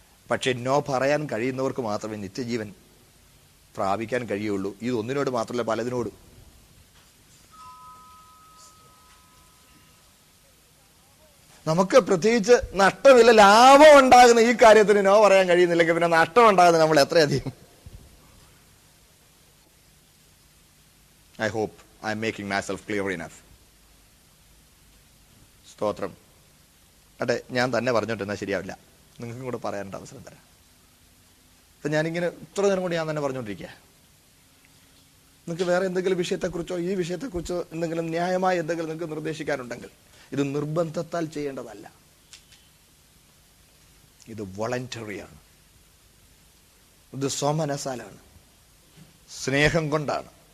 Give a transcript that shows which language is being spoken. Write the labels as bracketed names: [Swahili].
[Malayalam] പക്ഷെ നോ പറയാൻ കഴിയുന്നവർക്ക് മാത്രമേ നിത്യജീവൻ പ്രാപിക്കാൻ കഴിയുള്ളൂ. ഇതൊന്നിനോട് മാത്രമല്ല, പലതിനോടും. നമുക്ക് പ്രത്യേകിച്ച് നഷ്ടമില്ല, ലാഭം ഉണ്ടാകുന്ന ഈ കാര്യത്തിന് നോ പറയാൻ കഴിയുന്നില്ലെങ്കിൽ പിന്നെ നഷ്ടം ഉണ്ടാകുന്നത് നമ്മൾ എത്രയധികം. [English] I hope I am making myself clear enough. [Malayalam] സ്തോത്രം. അതെ, ഞാൻ തന്നെ പറഞ്ഞോണ്ടിരുന്നാൽ ശരിയാവില്ല, നിങ്ങൾക്കും കൂടെ പറയാനുള്ള അവസരം തരാം. അപ്പൊ ഞാനിങ്ങനെ ഇത്ര നേരം കൊണ്ട് ഞാൻ തന്നെ പറഞ്ഞുകൊണ്ടിരിക്കുക. നിങ്ങൾക്ക് വേറെ എന്തെങ്കിലും വിഷയത്തെക്കുറിച്ചോ ഈ വിഷയത്തെക്കുറിച്ചോ എന്തെങ്കിലും ന്യായമായ എന്തെങ്കിലും നിങ്ങൾക്ക് നിർദ്ദേശിക്കാനുണ്ടെങ്കിൽ, ഇത് നിർബന്ധത്താൽ ചെയ്യേണ്ടതല്ല, ഇത് വോളണ്ടറിയാണ്, ഇത് സ്വമനസാലാണ്, സ്നേഹം കൊണ്ടാണ്.